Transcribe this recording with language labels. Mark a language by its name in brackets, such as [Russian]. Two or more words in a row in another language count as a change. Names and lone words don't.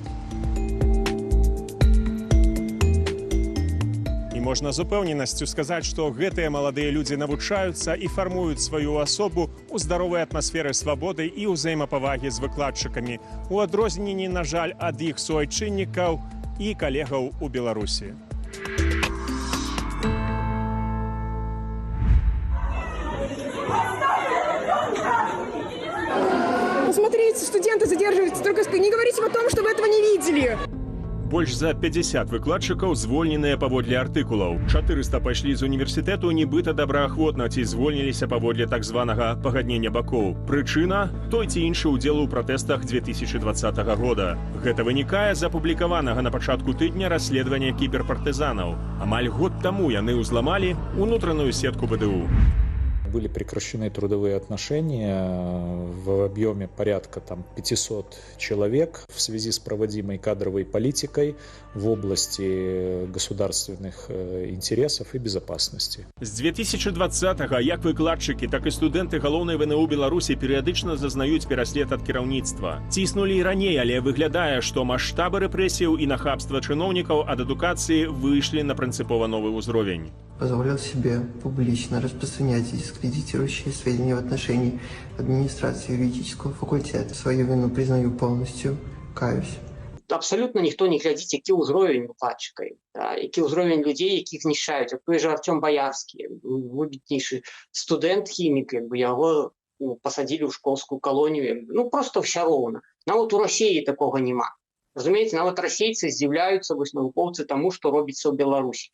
[Belarusian] Можна з упэўненасцю сказаць, што гэтыя маладыя людзі навучаюцца і фармуюць сваю асобу ў здаровай атмасферы свабоды і ўзаемапавагі з выкладчыкамі, у адрозненні, на жаль, ад іх суайчыннікаў і калегаў у Беларусі. [Russian] Посмотрите, студенты задерживаются, только не говорите о том, что вы этого не видели. [Belarusian] Больш за 50 выкладчыкаў звольненыя паводле артыкулаў. 400 пайшлі з універсітэту нібыта добраахвотна ці звольніліся паводле так званага пагаднення бакоў. Прычына – той ці іншы ўдзел у пратэстах 2020 года. Гэта вынікае з апублікаванага на пачатку тыдня расследавання кіберпартызанаў. Амаль год таму яны ўзламалі унутраную сетку БДУ. [Russian] Были прекращены трудовые отношения в объеме порядка 500 человек в связи с проводимой кадровой политикой в области государственных интересов и безопасности. [Belarusian] З 2020-го як выкладчыкі, так і студэнты галоўнай ВНУ Беларусі перыядычна зазнаюць пераслед ад кіраўніцтва. Ціснулі і раней, але выглядае, што маштабы рэпрэсіяў і нахабства чыноўнікаў ад адукацыі выйшлі на прынцыпова новы ўзровень. [Russian] Позволил себе публично распространять дискредитирующие сведения в отношении администрации юридического факультета. Свою вину признаю полностью, каюсь. [Belarusian] Абсолютно ніхто не глядзіць, які ўзровень выкладчыка, які ўзровень людзей, якіх знішчаюць. [Russian] Той же [Belarusian] Артём Баярскі, выбітнейшы студэнт-хімік, яго пасадзілі ў школскую калонію. Просто ўсё роўна. Нават у Расіі такога няма. Разумееце, нават расейцы здзіўляюцца навукоўцы таму, што робіцца ў Беларусі.